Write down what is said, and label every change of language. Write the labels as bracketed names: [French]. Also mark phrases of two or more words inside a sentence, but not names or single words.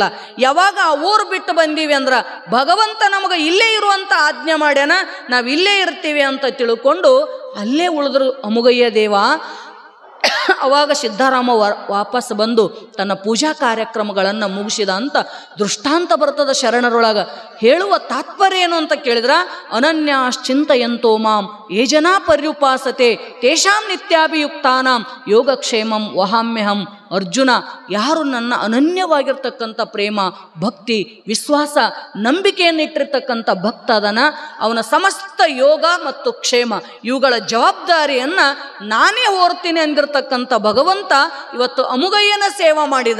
[Kannada] ಯಾವಾಗ ಆ ಊರು ಬಿಟ್ಟು ಬಂದೀವಿ ಅಂದ್ರೆ ಭಗವಂತ ನಮಗೆ ಇಲ್ಲೇ ಇರುವಂಥ ಆಜ್ಞೆ ಮಾಡ್ಯಾನ, ನಾವು ಇಲ್ಲೇ ಇರ್ತೀವಿ ಅಂತ ತಿಳ್ಕೊಂಡು ಅಲ್ಲೇ ಉಳಿದ್ರು ಅಮುಗಯ್ಯ ದೇವ. ಅವಾಗ ಸಿದ್ಧರಾಮ ವಾಪಸ್ ಬಂದು ತನ್ನ ಪೂಜಾ ಕಾರ್ಯಕ್ರಮಗಳನ್ನು ಮುಗಿಸಿದ ಅಂತ ದೃಷ್ಟಾಂತ ಬರ್ತದ ಶರಣರೊಳಗೆ. ಹೇಳುವ ತಾತ್ಪರ್ಯ ಏನು ಅಂತ ಕೇಳಿದ್ರ, [Sanskrit] अनन्याश्चिन्तयन्तो मां ये जना पर्युपासते तेषां नित्याभियुक्तानां योगक्षेमं वहाम्यहम्. [Kannada] ಅರ್ಜುನ, ಯಾರು ನನ್ನ ಅನನ್ಯವಾಗಿರ್ತಕ್ಕಂಥ ಪ್ರೇಮ, ಭಕ್ತಿ, ವಿಶ್ವಾಸ, ನಂಬಿಕೆಯನ್ನಿಟ್ಟಿರ್ತಕ್ಕಂಥ ಭಕ್ತ ಅದನ, ಅವನ ಸಮಸ್ತ ಯೋಗ ಮತ್ತು ಕ್ಷೇಮ ಇವುಗಳ ಜವಾಬ್ದಾರಿಯನ್ನು ನಾನೇ ಹೊರ್ತೀನಿ ಅಂದಿರ್ತಕ್ಕಂಥ ಭಗವಂತ ಇವತ್ತು ಅಮುಗಯ್ಯನ ಸೇವೆ ಮಾಡಿದ.